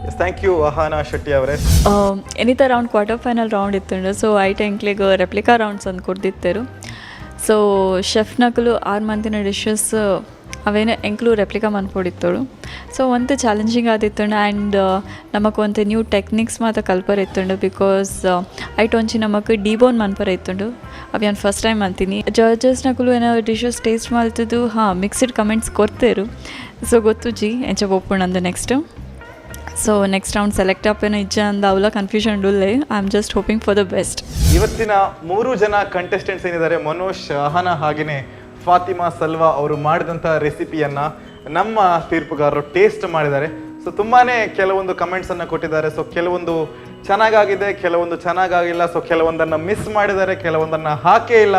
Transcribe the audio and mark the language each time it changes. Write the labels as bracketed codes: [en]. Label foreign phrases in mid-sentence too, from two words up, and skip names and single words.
[en] thank you [kn] ಅಹಾನಾ ಶೆಟ್ಟಿ ಅವರೇ. [tcy] ಎನಿತ [en] round quarter final round [tcy] ಇತ್ತುಂಡು ಸೊ ಐಟ್ ಎಂಕ್ಲೆಗ್ [en] replica rounds [tcy] ಅಂತ ಕೊಡ್ದಿತ್ತೇರು [en] so chef [tcy] ನಕಲು 6 ಮಂತಿನ ಡಿಶಸ್ ಅವೇನು ಎಂಕ್ಲು ರೆಪ್ಲಿಕಾ ಮನ್ಪೊಡಿತ್ತೋಳು ಸೊ ಒಂತೆ ಚಾಲೆಂಜಿಂಗ್ ಆದಿತ್ತುಂಡು ಆ್ಯಂಡ್ ನಮಕ್ ಒಂತೆ [en] new techniques [tcy] ಮಾತ ಕಲ್ಪರ ಇತ್ತುಂಡು ಬಿಕಾಸ್ ಐಟ್ ಒಂಚಿ ನಮಕ್ ಡಿಬೋನ್ ಮನ್ಪರ ಇತ್ತುಂಡು ಅವು ನಾನು [en] first time [tcy] ಅಂತೀನಿ ಜಡ್ಜಸ್ ನಕಲು ಏನೋ [en] dishes taste [tcy] ಮಾಡ್ತಿದ್ದು ಹಾಂ [en] mixed comments [tcy] ಕೊಡ್ತೇರು ಸೊ ಗೊತ್ತು ಜಿ ಎಂಚ ಒಪ್ಪುಣಂದು [en] next so next round select [tcy] ಅಪ್ಪೇನೋ ಇಜ್ಜ ಅಂದ ಅವಲ ಕನ್ಫ್ಯೂಷನ್ ಉಳ್ಳೆ [en] I am just hoping for the best. [kn] ಇವತ್ತಿನ 3 ಜನ ಕಂಟೆಸ್ಟೆಂಟ್ಸ್ ಏನಿದ್ದಾರೆ, ಮನೋಜ್, ಅಹಾನಾ ಹಾಗೆಯೇ ಫಾತಿಮಾ ಸಲ್ವಾ ಅವರು ಮಾಡಿದಂಥ ರೆಸಿಪಿಯನ್ನು ನಮ್ಮ ತೀರ್ಪುಗಾರರು ಟೇಸ್ಟ್ ಮಾಡಿದ್ದಾರೆ. ಸೊ ತುಂಬಾ ಕೆಲವೊಂದು ಕಮೆಂಟ್ಸನ್ನು ಕೊಟ್ಟಿದ್ದಾರೆ. ಸೊ ಕೆಲವೊಂದು ಚೆನ್ನಾಗಾಗಿದೆ, ಕೆಲವೊಂದು ಚೆನ್ನಾಗಾಗಿಲ್ಲ. ಸೊ ಕೆಲವೊಂದನ್ನು ಮಿಸ್ ಮಾಡಿದ್ದಾರೆ, ಕೆಲವೊಂದನ್ನು ಹಾಕೇ ಇಲ್ಲ.